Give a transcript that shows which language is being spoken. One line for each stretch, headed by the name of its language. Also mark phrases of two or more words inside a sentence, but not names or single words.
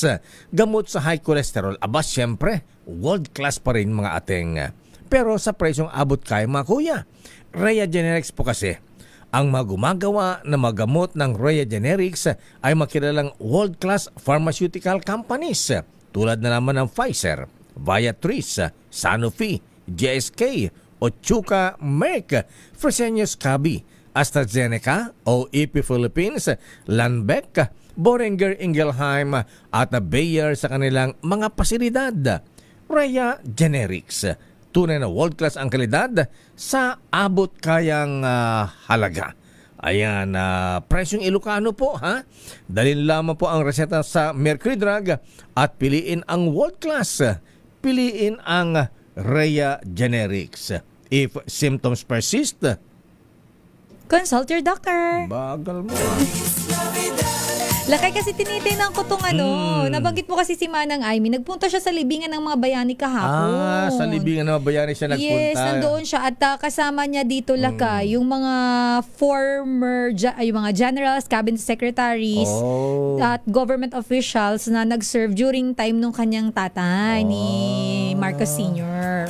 Filipino: Gamot sa
English: high cholesterol,
Filipino: syempre,
English: world class
Filipino: pa rin mga ating. Pero sa presyong abot kayo mga kuya, Rhea Generics po kasi. Ang mga gumagawa na magamot ng Rhea Generics ay makilalang
English: world class pharmaceutical companies.
Filipino: Tulad na naman ng Pfizer, Viatris, Sanofi, GSK, Otsuka, Merck, Fresenius Kabi, AstraZeneca, OEP Philippines, Lundbeck, Boehringer Ingelheim at Bayer sa kanilang mga pasilidad. Rhea Generics, tunay na world-class ang kalidad sa abot kayang halaga. Ayan, presyong Ilocano po, ha? Dalhin lamang po ang reseta sa Mercury Drug at piliin ang world-class. Piliin ang Rhea Generics.
English: If symptoms persist, consult your doctor.
Filipino: Bagal mo. Lakay, kasi tinitingnan ko tong nabanggit mo kasi si Manang Aimee, nagpunta siya sa libingan ng mga bayani kahapon. Sa libingan ng mga bayani siya nagpunta. Yes, nandoon siya at kasama niya dito, Lakay, yung mga former, yung mga generals,
English: cabinet secretaries,
Filipino: at
English: government officials
Filipino: na nag-serve
English: during time
Filipino: nung kanyang tatay ni Marcos Sr.